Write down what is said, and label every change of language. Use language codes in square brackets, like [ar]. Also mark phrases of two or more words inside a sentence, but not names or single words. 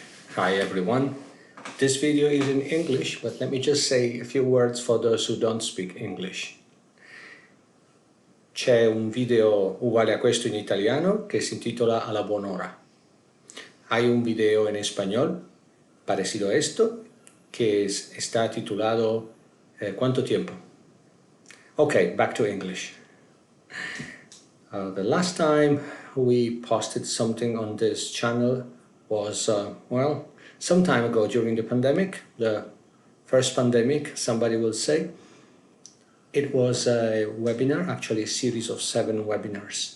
[en] Hi everyone. This video is in English, but let me just say a few words for those who don't speak English. [it] C'è un video uguale a questo in italiano che si intitola A la buon'ora. [es] Hay un video en español parecido a esto que está titulado ¿Cuánto tiempo? [en] Okay, back to English. The last time we posted something on this channel was, some time ago during the pandemic, the first pandemic, somebody will say. It was a webinar, actually a series of 7 webinars.